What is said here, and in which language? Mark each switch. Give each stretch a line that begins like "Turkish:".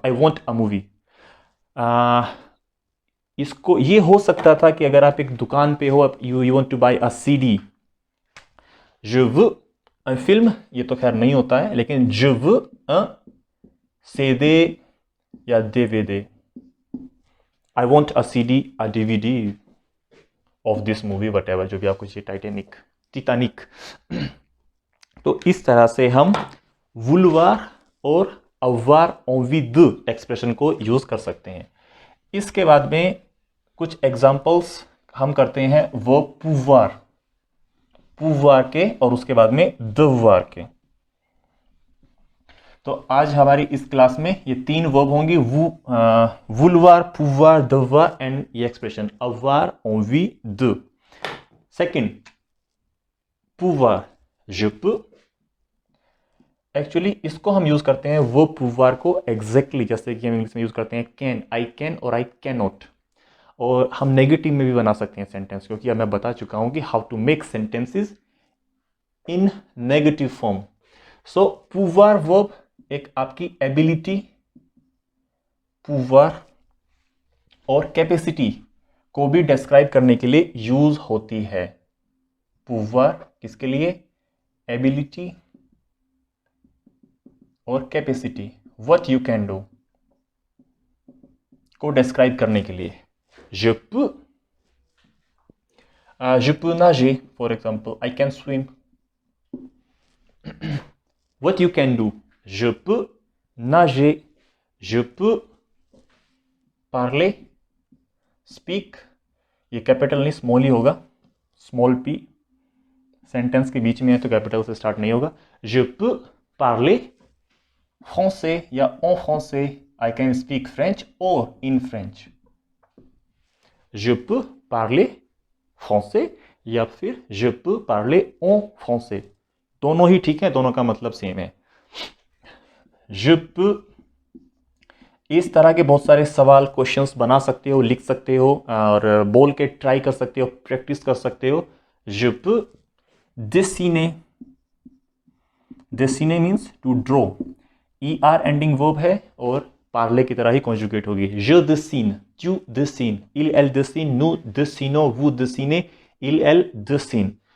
English: I want a movie,
Hindi: इसको ये हो सकता था कि अगर आप एक दुकान पे हो,
English: you want to buy a CD,
French: je veux un film,
Hindi: ये तो खैर नहीं होता है, लेकिन
French: je veux un
Hindi: CD या DVD.
English: I want a CD, a DVD of this movie, whatever,
Hindi: जो भी आपको चाहिए,
English: Titanic.
Hindi: तो इस तरह से हम वुलवार और अवार ओविद एक्सप्रेशन को यूज कर सकते हैं. इसके बाद में कुछ एग्जांपल्स हम करते हैं वो pouvoir के और उसके बाद में devoir के. तो आज हमारी इस क्लास में ये 3 वर्ब होंगी, वुलवार, pouvoir, devoir एंड ये expression avoir, envie, de. Second, pouvoir, je peux. Actually इसको हम यूज करते हैं वो pouvoir को एग्जैक्टली जैसे कि हम इंग्लिश में यूज करते हैं कैन, आई कैन और आई कैन नॉट. और हम नेगेटिव में भी बना सकते हैं सेंटेंस, क्योंकि अब मैं बता चुका हूं कि how to make sentences in negative form. So pouvoir verb एक आपकी एबिलिटी, pouvoir और कैपेसिटी को भी डिस्क्राइब करने के लिए यूज होती है. pouvoir किसके लिए? एबिलिटी और capacity, what you can do को डिस्क्राइब करने के लिए.
French: je peux nager,
English: for example, I can swim. What you can do?
French: Je peux nager, je peux parler, speak.
Hindi: ये कैपिटल नहीं स्मॉल ही होगा, स्मॉल पी. सेंटेंस के बीच में है तो कैपिटल से स्टार्ट नहीं होगा.
French: je peux parler français
Hindi: या
French: en français.
English: I can speak French or in French.
French: Je peux parler français
Hindi: या फिर
French: je peux parler en français.
Hindi: दोनों ही ठीक है, दोनों का मतलब सेम है. je peux, इस तरह के बहुत सारे सवाल, क्वेश्चंस बना सकते हो, लिख सकते हो और बोल के ट्राई कर सकते हो, प्रैक्टिस कर सकते हो.
French: je peux dessiner.
Hindi: dessiner means to draw. er ending verb है और पार्ले की तरह ही कॉन्जुगेट होगी.
French: je dessine, tu dessines, il elle dessine, nous dessinons, vous dessinez, il elle dessine.